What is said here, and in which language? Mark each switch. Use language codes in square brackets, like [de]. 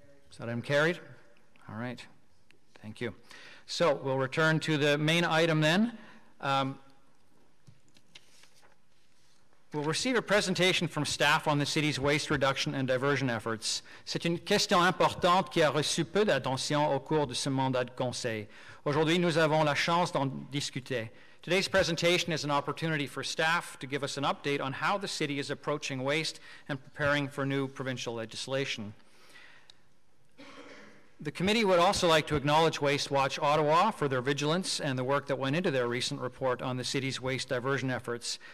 [en] Is that item carried? All right. Thank you. So we'll return to the main item then. We'll receive a presentation from staff on the city's waste reduction and diversion efforts. [fr] C'est une question importante qui a reçu peu d'attention au cours de ce mandat de conseil. Aujourd'hui, nous avons la chance d'en discuter. [en] Today's presentation is an opportunity for staff to give us an update on how the city is approaching waste and preparing for new provincial legislation. The committee would also like to acknowledge Waste Watch Ottawa for their vigilance and the work that went into their recent report on the city's waste diversion efforts.